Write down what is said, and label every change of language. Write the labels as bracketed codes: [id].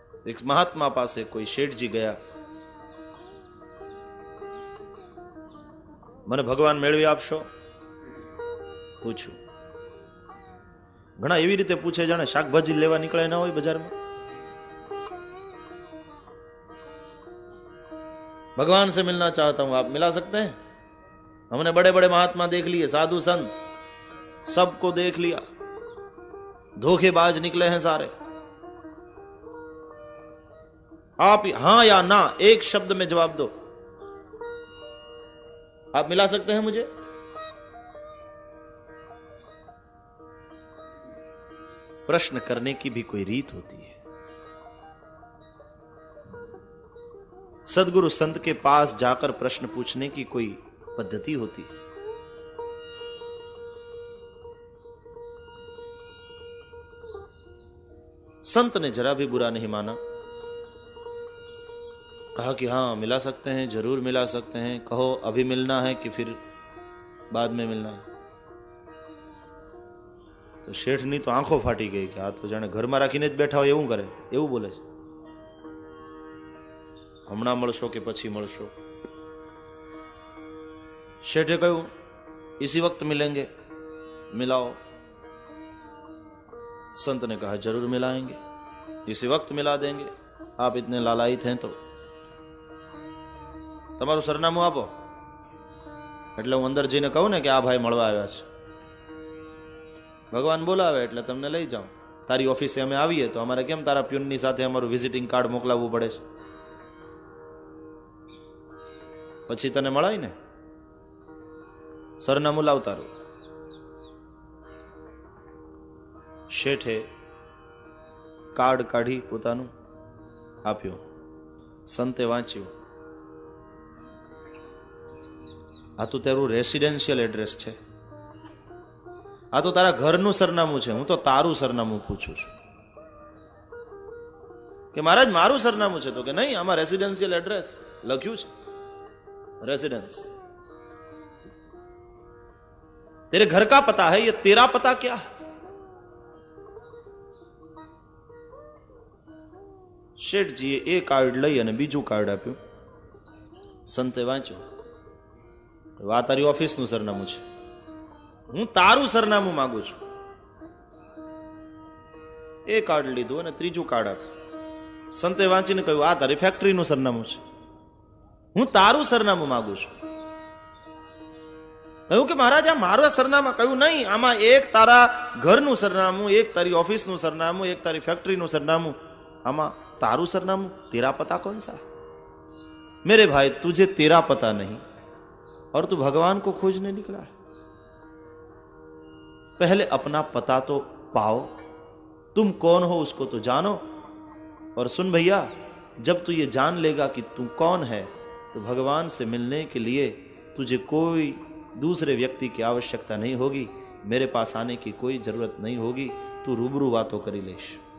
[hi] एक महात्मा पासे कोई शेठ जी गया, [gu] મને ભગવાન મેળવી આપશો? પૂછું. ઘણા એવી રીતે પૂછે જાણે શાકભાજી લેવા નીકળે ના હોય બજારમાં. [hi] भगवान से मिलना चाहता हूं, आप मिला सकते हैं? हमने बड़े बड़े महात्मा देख लिए, साधु संत सबको देख लिया, धोखेबाज निकले हैं सारे. आप हां या ना एक शब्द में जवाब दो. आप मिला सकते हैं मुझे? प्रश्न करने की भी कोई रीत होती है। सदगुरु संत के पास जाकर प्रश्न पूछने की कोई पद्धति होती है। संत ने जरा भी बुरा नहीं माना, कहा कि हां मिला सकते हैं, जरूर मिला सकते हैं, कहो अभी मिलना है कि फिर बाद में मिलना है। [gu] तो શેઠની તો આંખો ફાટી ગઈ કે આ તો જાણે ઘરમાં રાખીને જ બેઠા હોય એવું કરે, એવું બોલે છે, હમણાં મળશો કે પછી મળશો। શેઠે કહ્યું [hi] इसी वक्त मिलेंगे, मिलाओ। संत ने कहा जरूर मिलाएंगे, इसी वक्त मिला देंगे, आप इतने लालायित हैं तो [gu] તમારું સરનામું આપો। એટલે હું અંદર જઈને કહું ને કે આ ભાઈ મળવા આવ્યા છે, ભગવાન બોલાવે એટલે તમને લઈ જાઉં। તારી ઓફિસે અમે આવીએ તો અમારે કેમ તારા પ્યુનની સાથે અમારું વિઝિટિંગ કાર્ડ મોકલાવવું પડે છે? પછી તને મળાય ને, સરનામું લાવ તારું। શેઠે કાર્ડ કાઢી પોતાનું આપ્યું, સંતે વાંચ્યું। આ તો તારું રેસિડેન્શિયલ એડ્રેસ છે, આ તો તારા ઘરનું સરનામું છે, હું તો તારું સરનામું પૂછું છું। કે મહારાજ મારું સરનામું છે? તો કે નહીં, આમાં રેસિડેન્શિયલ એડ્રેસ લખ્યું છે, रेसिडेंस। [hi] तेरे घर का पता है, ये तेरा पता क्या है? [gu] શેઠજીએ એ કાર્ડ લઈ અને બીજું કાર્ડ આપ્યું। સંતે વાંચ્યું, આ તારી ઓફિસનું સરનામું છે, હું તારું સરનામું માંગુ છું। એ કાર્ડ લીધું અને ત્રીજું કાર્ડ આપ્યું। સંતે વાંચીને કહ્યું આ તારી ફેક્ટરીનું સરનામું છે, હું તારું સરનામું માંગુ છું। કહ્યું કે મહારાજ આ મારા સરનામા? કહ્યું નહીં, આમાં એક તારા ઘરનું સરનામું, એક તારી ઓફિસનું સરનામું, એક તારી ફેક્ટરીનું સરનામું, આમાં तारू सरनामू, [hi] तेरा पता कौन सा? मेरे भाई तुझे तेरा पता नहीं और तू भगवान को खोजने निकला है। पहले अपना पता तो पाओ, तुम कौन हो उसको तो जानो। और सुन भैया, जब तू ये जान लेगा कि तू कौन है तो भगवान से मिलने के लिए तुझे कोई दूसरे व्यक्ति की आवश्यकता नहीं होगी, मेरे पास आने की कोई जरूरत नहीं होगी, तू [gu] रूबरू बातों करी लेश।